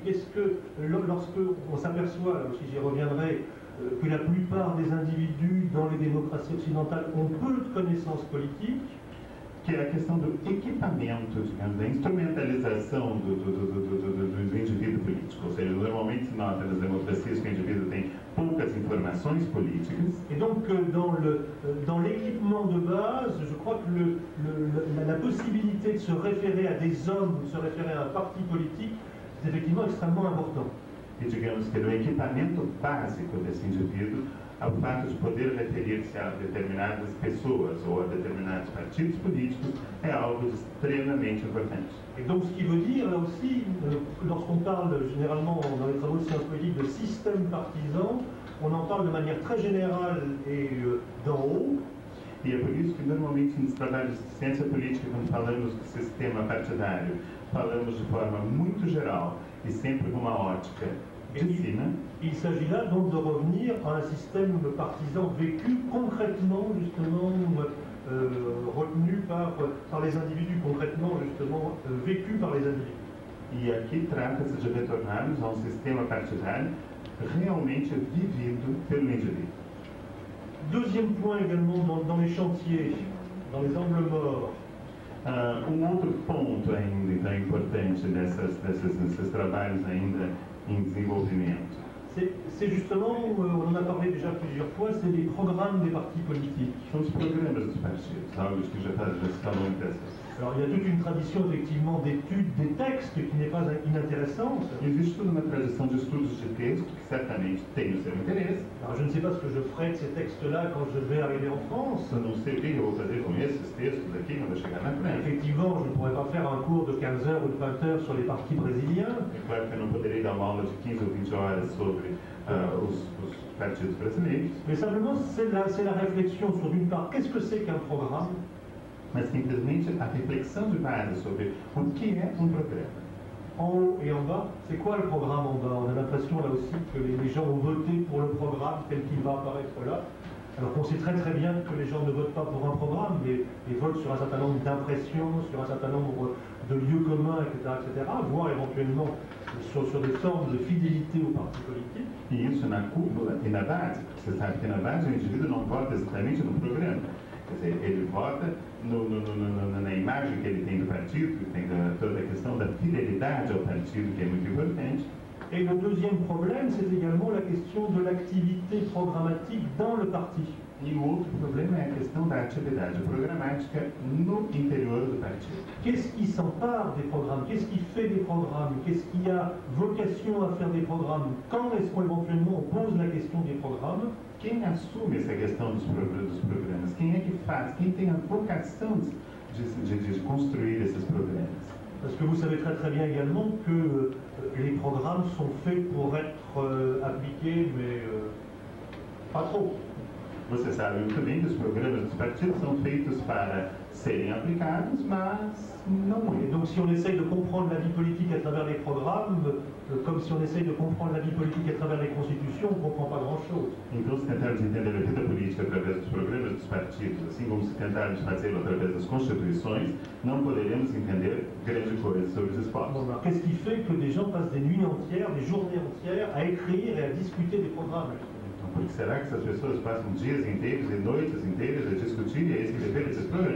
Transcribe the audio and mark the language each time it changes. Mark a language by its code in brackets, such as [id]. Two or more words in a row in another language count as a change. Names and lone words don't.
[fr] Qu'est-ce que, lorsque on s'aperçoit, aussi j'y reviendrai, que la plupart des individus dans les démocraties occidentales ont peu de connaissances politiques, [pt] que é a questão do equipamento, digamos, da instrumentalização do indivíduo político. Ou seja, normalmente se nota nas democracias que o indivíduo tem poucas informações políticas. [fr] Et donc dans l'équipement de base, je crois que la possibilité de se référer à des hommes, de se référer à un parti politique, c'est effectivement extrêmement important. [pt] E digamos que no equipamento básico desse indivíduo, o fato de poder referir-se a determinadas pessoas ou a determinados partidos políticos é algo extremamente importante. [fr] Et donc ce qui veut dire, là aussi, lorsqu'on parle généralement dans les travaux de sciences politiques de système partisan, on en parle de manière très générale et d'en haut. [pt] E é por isso que normalmente nos trabalhos de ciência política, quando falamos do sistema partidário, falamos de forma muito geral e sempre com uma ótica de cima. [fr] Il s'agit là donc de revenir à un système partisan vécu concrètement justement retenus par les individus, concrètement, justement, vécus par les individus. [pt] E aqui trata-se de retornarmos a um sistema partidário realmente vivido pelo indivíduo. [fr] Deuxième point également dans les chantiers, dans les angles morts. [pt] Outro ponto ainda então, importante desses trabalhos ainda em desenvolvimento. [fr] C'est justement, on en a parlé déjà plusieurs fois, c'est les programmes des partis politiques. [pt] São os programas dos partidos, algo que já se falou muitas vezes. [fr] Alors il y a toute une tradition effectivement d'études des textes qui n'est pas inintéressante. [pt] Existe toda uma tradição de estudos de texto que certamente tem o seu interesse. [fr] Alors je ne sais pas ce que je ferai de ces textes-là quand je vais arriver en France. [pt] Eu não sei o que eu vou fazer com esses textos aqui quando eu chegar na França. [fr] Effectivement, je ne pourrais pas faire un cours de 15 heures ou de 20 heures sur les partis brésiliens. [pt] É claro que eu não poderei dar uma aula de 15 ou 20 horas sobre os partidos brasileiros. [fr] Mais simplement, c'est la réflexion sur d'une part, qu'est-ce que c'est qu'un programme? [pt] Mas simplesmente a reflexão de base sobre o que é um programa. [fr] En haut et en bas, c'est quoi le programme en bas? On a l'impression là aussi que les gens ont voté pour le programme tel qu'il va apparaître là. Alors qu'on sait très très bien que les gens ne votent pas pour un programme, mais votent sur un certain nombre d'impressions, sur un certain nombre de lieux communs, etc., voire éventuellement sur des formes de fidélité au parti politique. [pt] E isso na cúpula e na base. Você sabe que na base o indivíduo não vota exatamente no programa. Quer dizer, ele vota na imagem que ele tem do partido, tem toda a questão da fidelidade ao partido, que é muito importante. [fr] Et le deuxième problème, c'est également la question de l'activité programmatique dans le parti. [pt] E o outro problema é a questão da atividade programática no interior do partido. [fr] Qu'est-ce qui s'empare des programmes? Qu'est-ce qui fait des programmes? Qu'est-ce qui a vocation à faire des programmes? Quand est-ce qu'éventuellement on pose la question des programmes? [pt] Quem assume essa questão dos programas? Quem é que faz? Quem tem a vocação de construir esses programas? [fr] Parce que vous savez très très bien également que les programmes sont faits pour être appliqués, mais pas trop. [pt] Você sabe muito bem que os programas dos partidos são feitos para serem aplicados, mas não [fr] Et [pt] muito. [fr] donc si on essaye de comprendre la vie politique à travers les programmes, comme si on essaye de comprendre la vie politique à travers les constitutions, on ne comprend pas grand-chose. [pt] Então, se tentarmos entender a vida política através dos programas dos partidos, assim como se tentarmos fazê-lo através das constituições, não poderemos entender grande coisa sobre esses [fr] Bon, [pt] povos. [fr] alors, qu'est-ce qui fait que des gens passent des nuits entières, des journées entières à écrire et à discuter des programmes? [pt] Então, por que será que essas pessoas passam dias inteiros e noites inteiras a discutir e a escrever esses programas?